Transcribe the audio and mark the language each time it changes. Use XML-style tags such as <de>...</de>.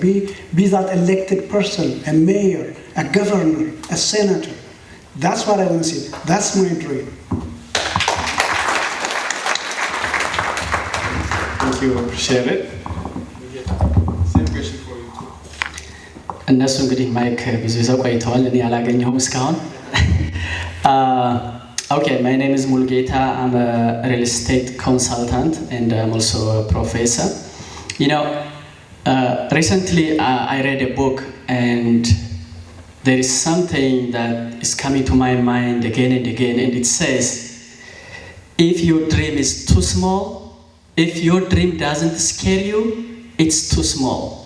<en>Be that elected person, a mayor, a governor, a senator. That's what I want to see. That's my dream. Thank you. Appreciate it. Same question for you too.</en> <am>እነሱ እንግዲህ ማይክ ብዙ ይዘው ቆይተዋል። እኔ አላገኘሁም እስካሁን።</am> <en>Okay, my name is Mulugeta. I'm a real estate consultant and I'm also a professor. Recently I read a book and there is something that is coming to my mind again and again, and it says, if your dream is too small, if your dream doesn't scare you, it's too small.</en>